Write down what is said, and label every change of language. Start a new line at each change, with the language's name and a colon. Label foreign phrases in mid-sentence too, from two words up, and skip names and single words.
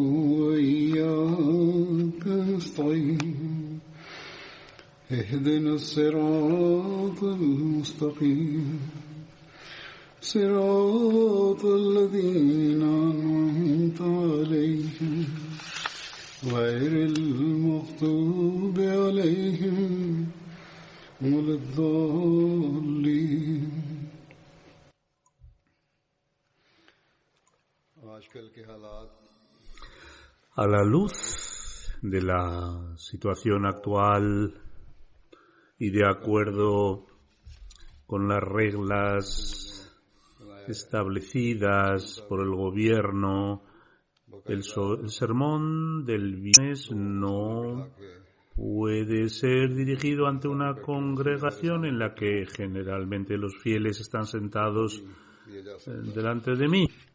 Arabic: وإياك نستعين اهدنا الصراط المستقيم صراط الذين أنعمت عليهم غير المغضوب عليهم ولا الضالين.
Spanish: A la luz de la situación actual y de acuerdo con las reglas establecidas por el gobierno, el sermón del viernes no puede ser dirigido ante una congregación en la que generalmente los fieles están sentados delante de mí.